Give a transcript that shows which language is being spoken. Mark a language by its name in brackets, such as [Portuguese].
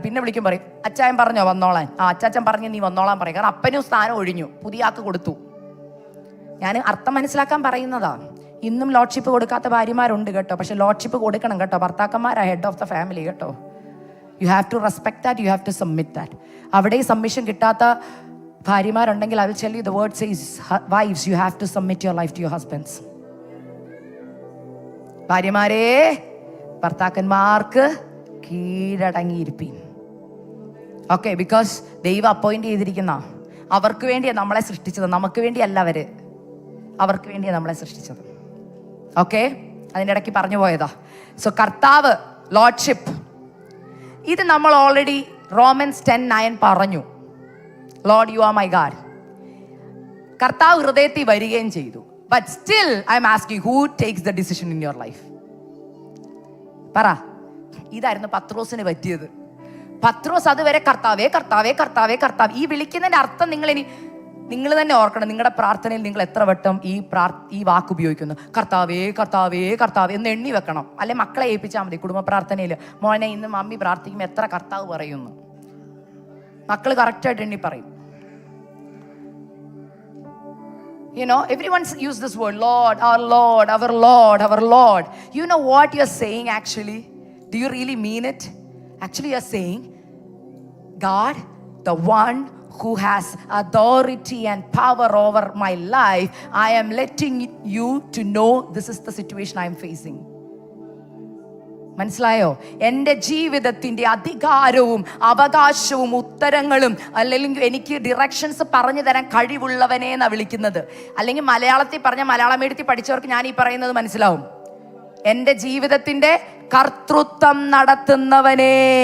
[Malayalam] പിന്നെ വിളിക്കും പറയും, അച്ചായൻ പറഞ്ഞോ വന്നോളാൻ. അച്ചാച്ചൻ പറഞ്ഞ് നീ വന്നോളാൻ പറയും. കാരണം അപ്പനും സ്ഥാനം ഒഴിഞ്ഞു, പുതിയ ആൾക്ക് കൊടുത്തു. ഞാൻ അർത്ഥം മനസ്സിലാക്കാൻ പറയുന്നതാ. ഇന്നും ലോഡ്ഷിപ്പ് കൊടുക്കാത്ത ഭാര്യമാരുണ്ട് കേട്ടോ. പക്ഷെ ലോഡ്ഷിപ്പ് കൊടുക്കണം കേട്ടോ. [English] ഭർത്താക്കന്മാരാ head of the family കേട്ടോ. You have to respect that, you have to submit that. [Malayalam] അവിടെ സബ്മിഷൻ കിട്ടാത്ത ഭാര്യമാരുണ്ടെങ്കിൽ [English] I will tell you the word says, wives, you have to submit your life to your husbands. [Malayalam] ഭാര്യമാരെ ഭർത്താക്കന്മാർക്ക് കീഴടങ്ങിയിരിപ്പീൻ. [English] okay, because [Malayalam] ദൈവം appoint ചെയ്തിരിക്കുന്ന അവർക്ക് വേണ്ടിയാണ് നമ്മളെ സൃഷ്ടിച്ചത്, നമുക്ക് വേണ്ടിയല്ല. അവർക്ക് വേണ്ടിയാണ് നമ്മളെ സൃഷ്ടിച്ചത്. ഓക്കെ, അതിൻ്റെ ഇടയ്ക്ക് പറഞ്ഞു പോയതാ. സോ കർത്താവ്, ലോഡ്ഷിപ്പ്, ഇത് നമ്മൾ ഓൾറെഡി റോമൻസ് 10:9 പറഞ്ഞു. [English] Lord, you are my God. [Malayalam] കർത്താവ് ഹൃദയത്തിൽ വരികയും ചെയ്തു. [English] But still I am asking, who takes the decision in your life? [Malayalam] പറ. ഇതായിരുന്നു പത്രോസിന് പറ്റിയത്. പത്രോസ് അതുവരെ കർത്താവേ കർത്താവേ കർത്താവേ കർത്താവ്. ഈ വിളിക്കുന്നതിന്റെ അർത്ഥം നിങ്ങൾ തന്നെ ഓർക്കണം. നിങ്ങളുടെ പ്രാർത്ഥനയിൽ നിങ്ങൾ എത്ര വട്ടം ഈ വാക്ക് ഉപയോഗിക്കുന്നു? കർത്താവേ കർത്താവേ കർത്താവേ എന്ന് എണ്ണി വെക്കണം. അല്ലെ മക്കളെ ഏൽപ്പിച്ചാൽ മതി. കുടുംബ പ്രാർത്ഥനയിൽ മോനെ ഇന്ന് മമ്മി പ്രാർത്ഥിക്കുമ്പോൾ എത്ര കർത്താവ് പറയുന്നു? മക്കൾ കറക്റ്റായിട്ട് എണ്ണി പറയും. [English] You know, everyone use this word, Lord, our Lord, our Lord, our Lord. You know what you're saying actually? Do you really mean it? Actually, you're saying, God, the one who has authority and power over my life, I am letting you to know this is the situation I am facing. [Malayalam] മനസ്സിലായോ? എൻ്റെ ജീവിതത്തിൻ്റെ അധികാരവും അവകാശവും ഉത്തരങ്ങളും അല്ലെങ്കിൽ എനിക്ക് directions പറഞ്ഞു തരാൻ കഴിവുള്ളവനെ എന്നാണ് വിളിക്കുന്നത്. അല്ലെങ്കിൽ മലയാളത്തിൽ പറഞ്ഞ മലയാളം മീഡിയത്തിൽ പഠിച്ചവർക്ക് ഞാൻ ഈ പറയുന്നത് മനസ്സിലാവും. എൻ്റെ ജീവിതത്തിൻ്റെ കർത്തൃത്വം നടത്തുന്നവനെ.